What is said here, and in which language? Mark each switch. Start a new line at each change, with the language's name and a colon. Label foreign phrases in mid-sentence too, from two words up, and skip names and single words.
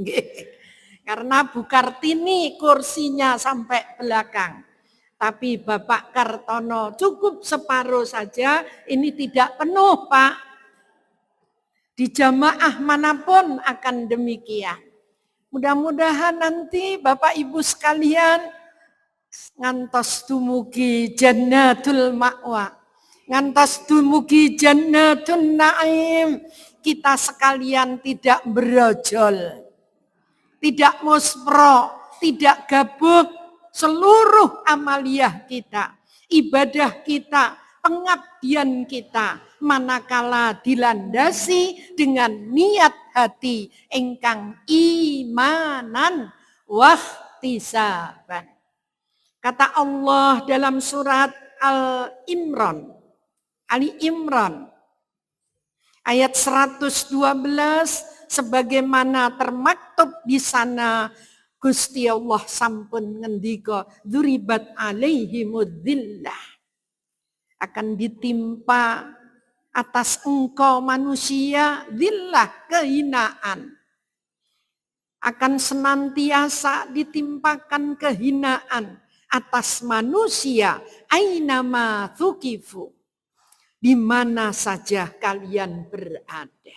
Indonesian: Karena Bu Kartini kursinya sampai belakang. Tapi Bapak Kartono cukup separuh saja, ini tidak penuh, Pak. Di jamaah manapun akan demikian. Mudah-mudahan nanti Bapak Ibu sekalian
Javanese: ngantos dumugi
Arabic: جنة المأوى,
Javanese: ngantos dumugi
Arabic: جنة النعيم,
Indonesian: kita sekalian tidak berojol, tidak muspro, tidak gabuk. Seluruh amaliyah kita, ibadah kita, pengabdian kita, manakala dilandasi dengan niat hati ingkang
Arabic: إيمانا واحتسابا.
Indonesian: Kata Allah dalam surat Al-Imran, Ali Imran ayat 112, sebagaimana termaktub di sana,
Javanese: Gusti Allah sampun ngendika
Arabic: ضربت عليهم الذلة,
Indonesian: akan ditimpa atas engkau manusia dzillah, kehinaan. Akan senantiasa ditimpakan kehinaan atas manusia
Arabic: أينما ثقفوا,
Indonesian: di mana saja kalian berada.